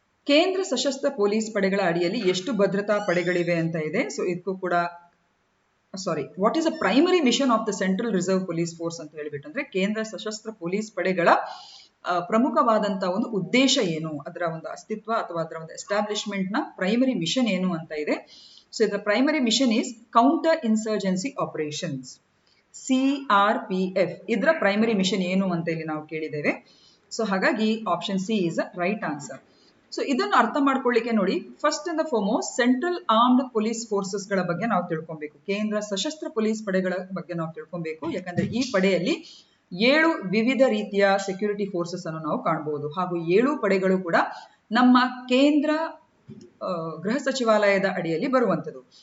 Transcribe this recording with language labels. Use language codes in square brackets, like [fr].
[kn] ಕೇಂದ್ರ ಸಶಸ್ತ್ರ ಪೊಲೀಸ್ ಪಡೆಗಳ ಅಡಿಯಲ್ಲಿ ಎಷ್ಟು ಭದ್ರತಾ ಪಡೆಗಳಿವೆ ಅಂತ ಇದೆ. ಸೊ ಇದಕ್ಕೂ ಕೂಡ [en] what is a primary mission of the central reserve police force [kn] ಅಂತ ಹೇಳಿಬಿಟ್ಟು ಅಂದ್ರೆ ಕೇಂದ್ರ ಸಶಸ್ತ್ರ ಪೊಲೀಸ್ ಪಡೆಗಳ ಪ್ರಮುಖವಾದಂತಹ ಒಂದು ಉದ್ದೇಶ ಏನು, ಅದರ ಒಂದು ಅಸ್ತಿತ್ವ ಅಥವಾ ಅದರ ಒಂದು ಎಸ್ಟಾಬ್ಲಿಷ್ಮೆಂಟ್ ನ ಪ್ರೈಮರಿ ಮಿಷನ್ ಏನು ಅಂತ ಇದೆ. [en] So the primary mission is counter insurgency operations, CRPF. [kn] ಇದರ ಪ್ರೈಮರಿ ಮಿಷನ್ ಏನು ಅಂತ ಇಲ್ಲಿ ನಾವು ಕೇಳಿದ್ದೇವೆ. ಸೊ ಹಾಗಾಗಿ [en] Option C is right answer. [kn] So ಇದನ್ನು ಅರ್ಥ ಮಾಡ್ಕೊಳ್ಳಿಕ್ಕೆ ನೋಡಿ, [en] first and foremost [kn] central armed police forces ಗಳ ಬಗ್ಗೆ ನಾವು ತಿಳ್ಕೊಬೇಕು. ಕೇಂದ್ರ ಸಶಸ್ತ್ರ ಪೊಲೀಸ್ ಪಡೆಗಳ ಬಗ್ಗೆ ನಾವು ತಿಳ್ಕೊಬೇಕು. ಯಾಕಂದ್ರೆ ಈ ಪಡೆಯಲ್ಲಿ 7 ವಿವಿಧ ರೀತಿಯ ಸೆಕ್ಯೂರಿಟಿ ಫೋರ್ಸಸ್ ಅನ್ನು ನಾವು ಕಾಣಬಹುದು ಹಾಗೂ 7 ಪಡೆಗಳು ಕೂಡ ನಮ್ಮ ಕೇಂದ್ರ ಗೃಹ ಸಚಿವಾಲಯದ ಅಡಿಯಲ್ಲಿ ಬರುವಂತದ್ದು.